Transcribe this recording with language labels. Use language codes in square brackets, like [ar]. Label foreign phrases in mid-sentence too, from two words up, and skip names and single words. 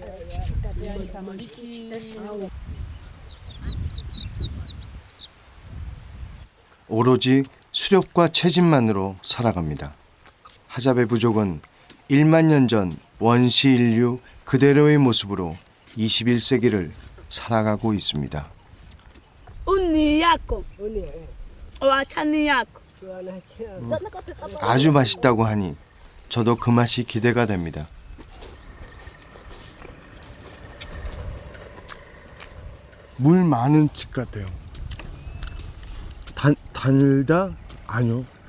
[ko] 오로지 수렵과 채집만으로 살아갑니다. 하자베 부족은 1만 년 전 원시 인류 그대로의 모습으로 21세기를 살아가고 있습니다. Uni yako. Wachani yako. 아주 맛있다고 하니 저도 그 맛이 기대가 됩니다. 물 많은 집 같아요. 달다? 아니요.